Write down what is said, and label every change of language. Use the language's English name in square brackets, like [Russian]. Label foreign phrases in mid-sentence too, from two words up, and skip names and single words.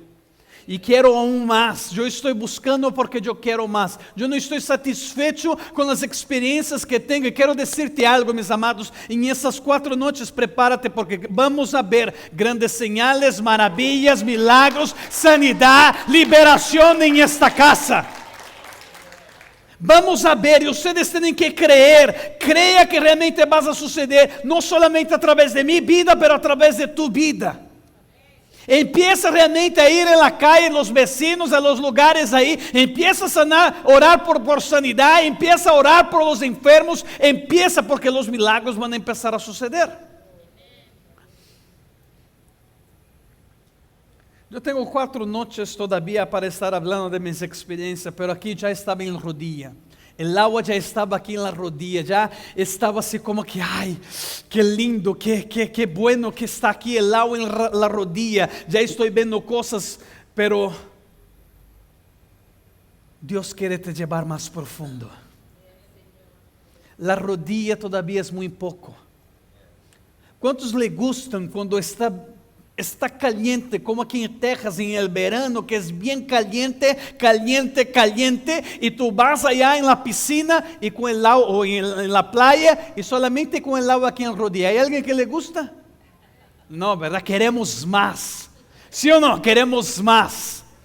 [Portuguese] E quero aún mais. Eu estou buscando porque eu quero mais. Eu não estou satisfeito com as experiências que tenho. E quero dizer-te algo, meus amados. Em essas 4 noites, [Spanish] prepárate porque vamos a ver grandes señales, [Portuguese] maravilhas, milagros, sanidade, liberação em esta casa. [Spanish] Vamos a ver, [Portuguese] e vocês têm que crer. Creia que realmente vai a suceder, não somente através de minha vida, mas através de tu vida. [Spanish] Empieza realmente a ir na calle, los vecinos, a los lugares aí. Empieza a sanar, orar por sanidade. Empieza a orar por los enfermos. Empieza porque los milagros vão empezar a suceder. [Portuguese] Eu tenho 4 noites todavía para estar falando de minhas experiências, mas aqui já estava em rodilha. O agua já estava aqui na rodilha, já estava assim como que, ai, que lindo, [Spanish] que bueno [Portuguese] que está aqui o agua na rodilha. Já estou vendo coisas, pero Deus quer te levar mais profundo. La rodilha todavía é muito pouco. [Spanish] Quantos le gustam quando está caliente, como aquí en Texas en el verano, que es bien caliente, y tú vas allá en la piscina y con el agua, o en la playa, y solamente con el agua aquí en rodilla? ¿Hay alguien que le gusta? No, ¿verdad? Queremos más. ¿Sí o no? Queremos más.